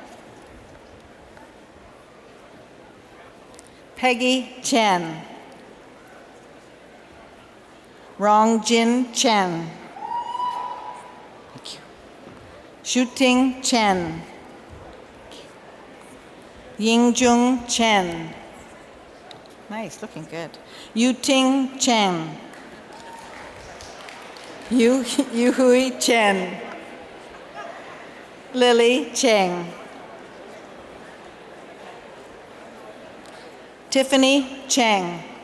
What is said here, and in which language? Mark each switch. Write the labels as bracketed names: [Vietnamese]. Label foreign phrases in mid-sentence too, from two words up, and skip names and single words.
[English] Peggy Chen. Rong Jin Chen. Shuting Chen. Yingjung Chen. Nice, looking good. Yuting Chen. Yuhui Chen. Lily Cheng. Tiffany Cheng.